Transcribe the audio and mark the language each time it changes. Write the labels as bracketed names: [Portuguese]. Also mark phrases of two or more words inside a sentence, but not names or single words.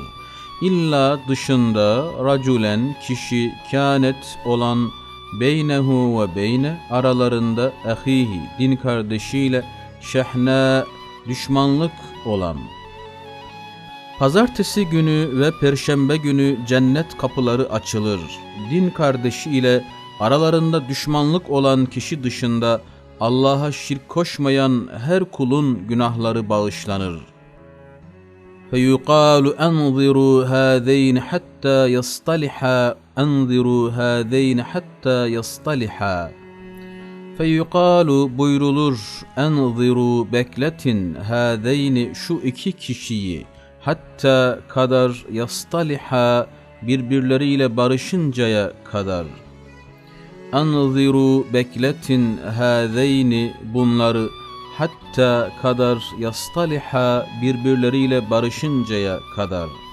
[Turkish] İlla dışında raculen kişi kânet olan [Arabic] بينه وبين [Turkish] aralarında ahihi din kardeşiyle şehna düşmanlık olan. Pazartesi günü ve perşembe günü cennet kapıları açılır. Din kardeşi ile aralarında düşmanlık olan kişi dışında Allah'a şirk koşmayan her kulun günahları bağışlanır. [Arabic] فَيُقَالُ اَنْظِرُوا هَذَيْنِ حَتَّى يَصْطَلِحَا اَنْظِرُوا هَذَيْنِ حَتَّى يَصْطَلِحَا [Turkish] Feyuqalu buyrulur, enziru bekletin hâzeyni şu iki kişiyi, hatta kadar yastaliha birbirleriyle barışıncaya kadar. Enziru bekletin hâzeyni bunları, hatta kadar yastaliha birbirleriyle barışıncaya kadar.